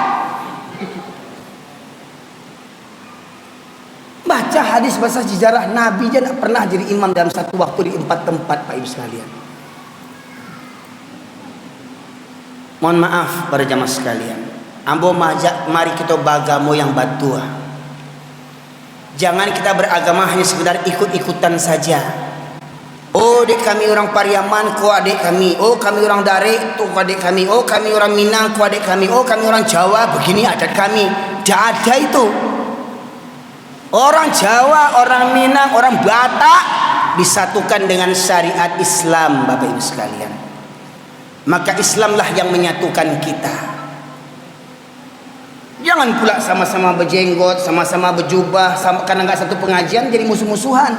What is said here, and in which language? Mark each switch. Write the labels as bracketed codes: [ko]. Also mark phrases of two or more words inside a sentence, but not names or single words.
[id] Baca hadis bahasa sejarah, Nabi aja tidak pernah jadi imam dalam satu waktu di 4 tempat Pak Ibu sekalian. Mohon maaf para jamaah sekalian, ambo majak mari kita beragama yang batua. Jangan kita beragama hanya sekedar ikut-ikutan saja. Oh, adik kami orang Pariaman, kau adik kami. Oh, kami orang Dare, tu adik kami. Oh, kami orang Minang, kau adik kami. Oh, kami orang Jawa, begini adat kami. Tidak ada itu. Orang Jawa, orang Minang, orang Batak disatukan dengan syariat Islam, Bapak Ibu sekalian. Maka Islamlah yang menyatukan kita. Jangan pula sama-sama berjenggot, sama-sama berjubah, karena nggak satu pengajian jadi musuh-musuhan.